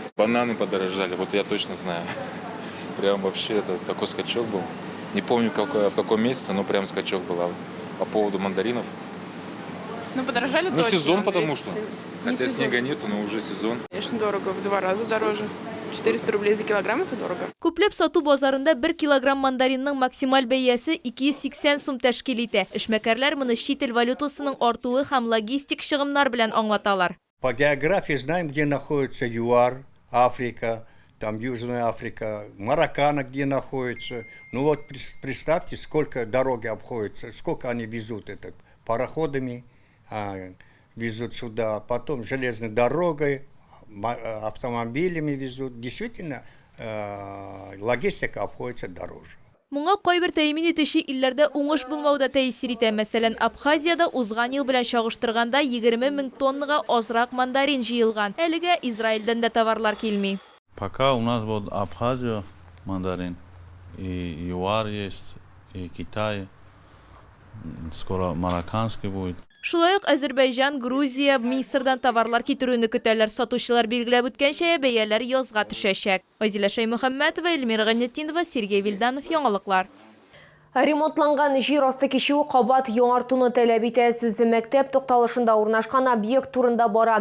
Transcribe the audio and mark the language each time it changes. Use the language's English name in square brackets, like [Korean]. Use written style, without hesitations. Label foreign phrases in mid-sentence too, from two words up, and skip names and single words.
[Russian] Бананы подорожали, вот я точно знаю. Прям вообще это такой скачок был. Не помню, в каком месяце, но прям скачок был. А по поводу мандаринов. Ну, подорожали Ну, точно. сезон, потому что. Хотя сезон. снега нету, но уже сезон. Конечно, дорого. В 2 раза дороже. 400 рублей за килограмм – это дорого. [Tatar] Күпләп сату базарында 1 килограмм мандаринның максималь бәясе 280 сум тәшкил итә. Эшмәкәрләр моны чит ил валютасының артуы һәм логистик чыгымнар белән аңлаталар. [Russian] По географии знаем, где находится ЮАР, Африка, там Южная Африка, Мароккано, где находится. Ну вот представьте, сколько дороги обходятся, сколько они везут это пароходами, везут сюда, потом железной дорогой, автомобилями везут. Действительно, логистика обходится дороже. [Tatar] Моңа кайбер тәэмин итүче илләрдә уңыш булмауда тәэсир итә. Мәсәлән, Абхазиядә узган ел белән чагыштырганда 20 мең тоннага азрак мандарин җыелган. Әлегә Израильдән дә товарлар килми. [Russian] Пока у нас вот Абхазия мандарин, и ЮАР есть, и Китай, скоро марокканский будет. [Tatar] Шулай ук Азербайҗан, Грузия, Мисырдан товарлар китерүне көтәләр. Сатучылар билгеләп үткәнчә бәяләр язга төшәчәк. Азилә Шаймөхәммәтова, Эльмира Гайнетдинова, Сергей Вильданов, яңалыклар. Ремонтланган җир асты кичүе кабат яңартуны таләп итә. Сүзе мәктәп тукталышында урнашкан объект турында бара.